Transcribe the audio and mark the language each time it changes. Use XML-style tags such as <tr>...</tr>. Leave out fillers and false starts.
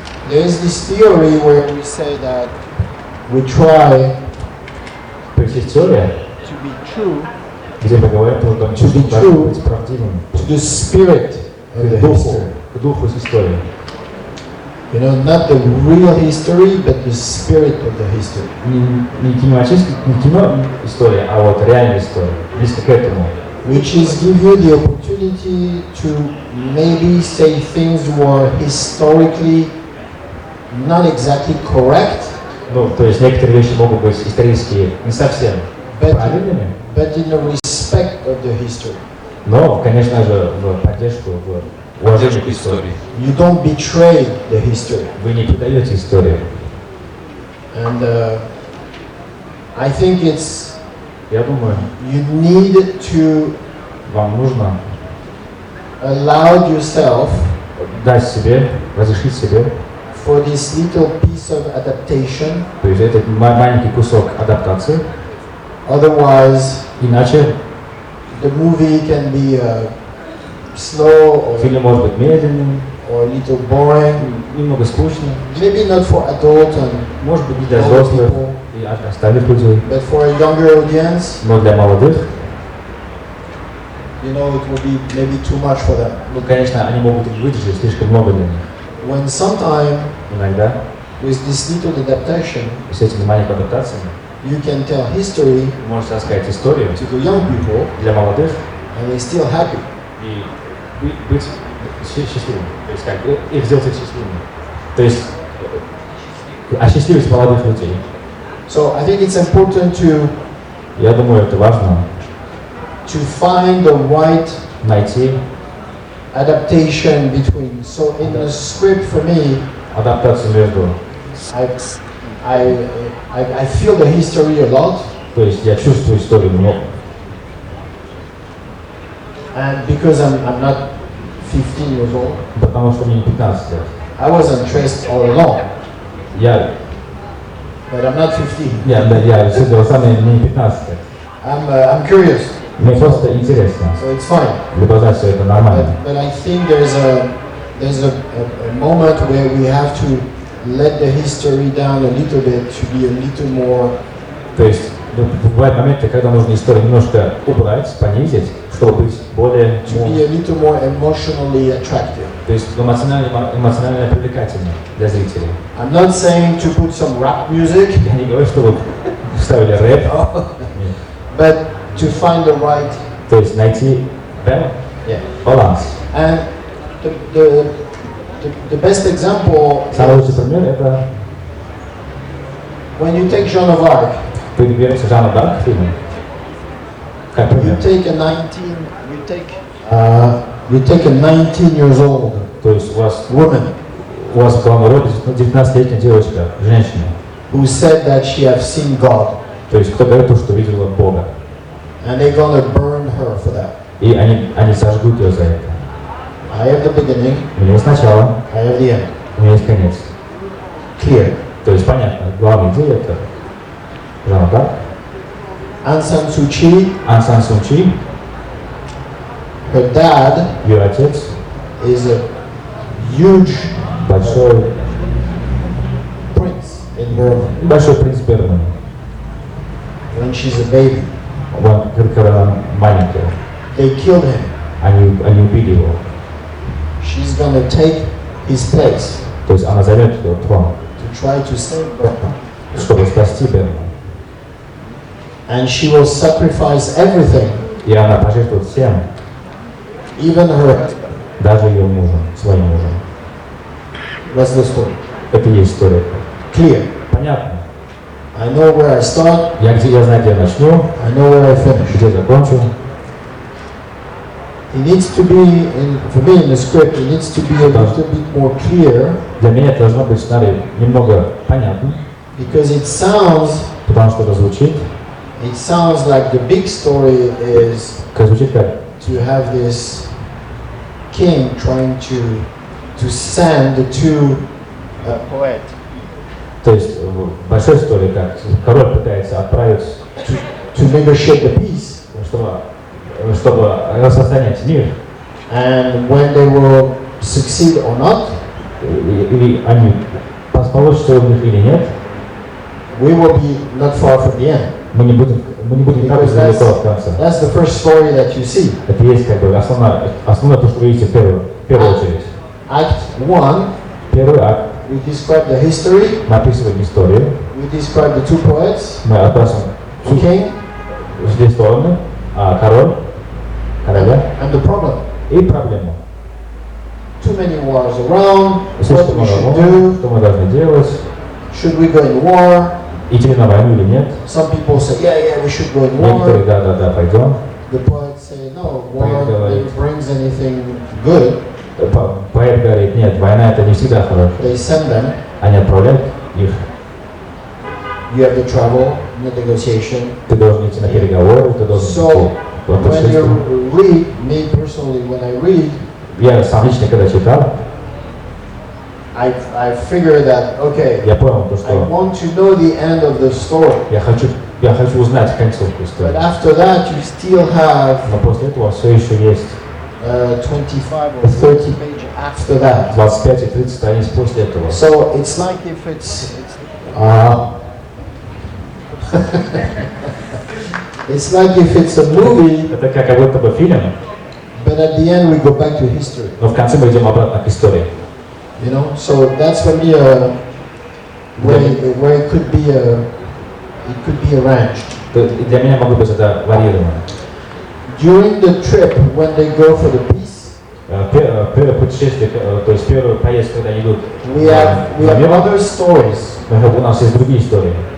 <en>there is this theory where we say that we try</en> <ru>То есть есть теория,</ru> <en>to be true</en> <ru>где мы говорим о том, что</ru> <en>be</en> <ru>должно</ru> <en>true.</en> <ru>быть правдивым.</ru> <en>to the spirit of the history.</en> <ru>К духу истории.</ru> <en>You know, not the real history, but the spirit of the history.</en> <ru>Не кино история, а вот реальная история. Близко к этому.</ru> <en>Which is give you the opportunity to maybe say things were historically not exactly correct,</en> <ru>Ну, то есть некоторые вещи могут быть исторически не совсем правильными,</ru> <en>but in the respect of the history.</en> <ru>но, конечно же, в поддержку, в уважение к истории.</ru> <en>You don't betray the history.</en> <ru>Вы не предаете историю.</ru> <en>And I think it's,</en> <ru>Я думаю,</ru> <en>you need to</en> <ru>вам нужно</ru> <en>allow yourself</en> <ru>дать себе, разрешить себе,</ru> <en>for this little piece of adaptation.</en> <ru>то есть этот маленький кусок адаптации.</ru> <en>Otherwise,</en> <ru>Иначе</ru> <en>the movie can be slow or</en> <ru>фильм может быть медленным,</ru> <en>a little boring.</en> <ru>немного скучным,</ru> <en>Maybe not for adult and</en> <ru>может быть не для</ru> <en>older</en> <ru>взрослых</ru> <en>people,</en> <ru>и остальных людей,</ru> <en>but for a younger audience,</en> <ru>но для молодых,</ru> <en>you know, it will be maybe too much for them.</en> <ru>ну, конечно, они могут выдержать слишком много для них.</ru> <en>When sometime</en> <ru>Иногда</ru> <en>with this little adaptation,</en> <ru>с этими маленькими адаптациями</ru> <en>you can tell history</en> <ru>вы можете рассказать историю</ru> <en>to the young people</en> <ru>для молодых</ru> <en>and they're still happy.</en> <ru>и быть счастливым, то есть как их сделать счастливыми, то есть осчастливить молодых людей.</ru> <en>So I think it's important to</en> <ru>Я думаю, это важно.</ru> <en>To find the right</en> <ru>Найти</ru> <en>adaptation between. So in the script for me,</en> <ru>адаптацию между.</ru> <en>I feel the history a lot.</en> <ru>То есть я чувствую историю много.</ru> <en>And because I'm not 15 years old,</en> <ru>Потому что мне не 15 лет.</ru> <en>I was interested all along.</en> <ru>Я</ru> <en>But I'm not 15.</en> <ru>Я сидел сам, мне не 15 лет.</ru> <en>I'm curious.</en> <ru>Мне просто интересно.</ru> <en>So it's fine.</en> <ru>Любознать все это нормально.</ru> <en>But I think there's a moment where we have to let the history down a little bit to be a little more.</en> <ru>То есть бывают моменты, когда нужно историю немножко убрать, понизить, чтобы быть более.</ru> <en>To be a little more emotionally attractive.</en> <ru>То есть эмоционально привлекательным для зрителей.</ru> <en>I'm not saying to put some rap music.</en> <ru>Я не говорю, что вы вставили рэп.</ru> <en>But to find the right.</en> <ru>То есть найти баланс.</ru> <en>And the best example.</en> <ru>Самый лучший пример это.</ru> <en>When you take Joan of Arc.</en> <ru>Ты берешь Жанну Дарк в фильме. Как пример.</ru> <en>You take a 19 years old.</en> <ru>То есть у вас</ru> <en>woman.</en> <ru>главная роль 19-летняя девочка, женщина.</ru> <en>Who said that she have seen God.</en> <ru>То есть кто говорит, что видела Бога.</ru> <en>And they're gonna burn her for that.</en> <ru>И они сожгут ее за это.</ru> <en>I have the beginning.</en> <ru>У меня есть начало.</ru> <en>I have the end.</en> <ru>У меня есть конец.</ru> <en>Clear.</en> <ru>То есть понятно, главная идея это Жанна Дарк.</ru> <en>Aung San Suu Kyi.</en> <ru>Ан Сан Су Чи.</ru> <en>Her dad.</en> <ru>Ее отец.</ru> <en>Is a huge.</en> <ru>Большой.</ru> <en>Prince in Burma.</en> <ru>Большой принц Бермана.</ru> <en>When she's a baby.</en> <ru>Когда она маленькая.</ru> <en>They killed him.</en> <ru>Они убили его.</ru> <en>She's gonna take his place.</en> <ru>То есть она займет его трон.</ru> <en>To try to save Burma.</en> <ru>Чтобы спасти Берму.</ru> <en>And she will sacrifice everything.</en> <ru>И она пожертвует всем.</ru> <en>Even her husband.</en> <ru>Даже ее мужем, своим мужем.</ru> <en>That's the story.</en> <ru>Это и есть история.</ru> <en>Clear.</en> <ru>Понятно.</ru> <en>I know where I start.</en> <ru>Я знаю, где я начну.</ru> <en>I know where I finish.</en> <ru>Где закончу.</ru> <en>It needs to be, for me in the script, it needs to be a little bit more clear.</en> <ru>Для меня это должно быть сценарий немного понятным.</ru> <en>Because it sounds.</en> <ru>Потому что это звучит.</ru> <en>It sounds like the big story is.</en> <ru>Звучит как.</ru> <en>To have this king trying to send to a poet.</en> <ru>То есть большая история, как король пытается отправить</ru> <en>to negotiate the peace.</en> <ru>Чтобы рассоединять мир.</ru> <en>And when they will succeed or not,</en> <ru>или они получится у них или нет,</ru> <en>we will be not far from the end.</en> <ru>Мы не будем так далеко от конца.</ru> <en>That's the first story that you see.</en> <ru>Это есть как бы основное то, что вы видите в первую очередь.</ru> <en>Act 1.</en> <ru>Первый акт.</ru> <en>We describe the history.</en> <ru>Мы описываем историю.</ru> <en>We describe the two poets.</en> <ru>Мы описываем</ru> <en>king.</en> <ru>Две стороны. Короля.</ru> <en>And the problem.</en> <ru>И проблему.</ru> <en>Too many wars around. What we should do.</en> <ru>Что мы должны делать?</ru> <en>Should we go in war?</en> <ru>Идти на войну или нет?</ru> <en>Some people say, yeah, we should go in war.</en> <ru>Некоторые, да, пойдем.</ru> <en>The poets say, no, war never brings anything good.</en> <ru>Поэт говорит, нет, война это не всегда хорошо.</ru> <en>They send them.</en> <ru>Они отправляют их.</ru> <en>You have to travel, negotiation.</en> <ru>Ты должен идти на переговоры, ты должен</ru> <en>So, when you read, me personally, when I read,</en> <ru>я сам лично когда читал,</ru> <en>I figure that, okay,</en> <ru>я понял то, что</ru> <en>I want to know the end of the story.</en> <ru>Я хочу узнать концовку истории.</ru> <en>But after that, you still have.</en> <ru>Но после этого все еще есть</ru> <en>25 or 30 pages after that.</en> <ru>25 и 30 страниц после этого.</ru> <en>So it's like if it's it's like if it's a movie.</en> <ru>Это как будто бы фильм.</ru> <en>But at the end we go back to history.</en> <ru>Но в конце мы идем обратно к истории.</ru> <en>You know, so that's for me where it could be arranged.</en> <ru>Для меня могло быть это варьировано.</ru> <en>During the trip, when they go for the peace,</en> <ru>первое путешествие, то есть первую поездку, когда они идут.</ru> <en>We have other stories.</en> <ru>У нас есть другие истории.</ru>